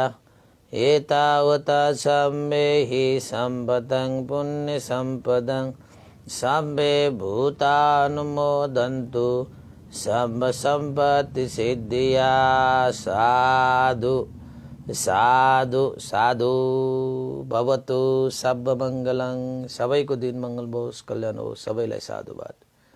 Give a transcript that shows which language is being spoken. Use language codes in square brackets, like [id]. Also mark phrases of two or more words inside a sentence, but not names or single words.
[pi] एतावता सम्मेहि सम्पतं पुण्यसम्पदं सब्बे भूतानुमोदन्तु सब्ब सम्पत्ति सिद्धिया। साधु साधु साधु भवतु। सब मङ्गलं। [ne] सबैको दिन मङ्गल होस्, कल्याण होस्। सबैलाई साधुवाद।